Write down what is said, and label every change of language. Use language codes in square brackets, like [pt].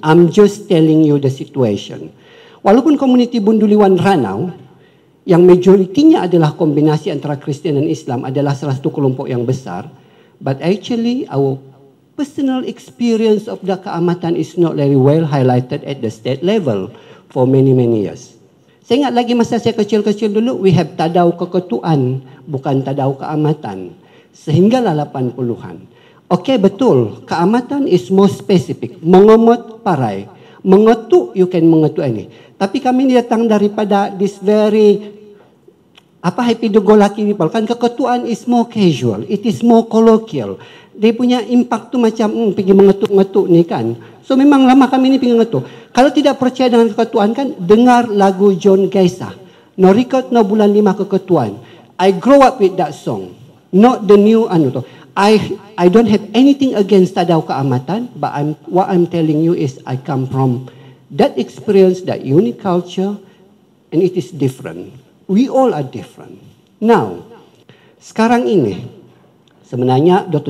[en] I'm just telling you the situation. [ms] Walaupun komuniti Bunduliwan Ranau, yang majoritinya adalah kombinasi antara Kristian dan Islam, adalah salah satu kelompok yang besar. [en] But actually our personal experience of the keamatan is not very well highlighted at the state level for many years. [ms] Saya ingat lagi masa saya kecil-kecil dulu, [en] we have [ms] tadau keketuaan, bukan tadau keamatan. Sehinggalah 80-an. Okey, betul. Keamatan [en] is more specific. [ms] Mengemut parai. Mengetuk, [en] you can [ms] mengetuk ini. Tapi kami datang daripada [en] this very, happy-go-lucky people. Kan keketuaan is more casual. It is more colloquial. [ms] Dia punya impact tu macam, pergi mengetuk-ngetuk ni kan. So memang lama kami ni pergi mengetuk. Kalau tidak percaya dengan keketuaan kan, dengar lagu John Gaisah. [en] No record no bulan 5 keketuaan. I grow up with that song. Not the new tu. I don't have anything against tadau keamatan, but what I'm telling you is I come from that experience, that unique culture, and it is different. We all are different. [ms] Now, sekarang ini, sebenarnya Dr.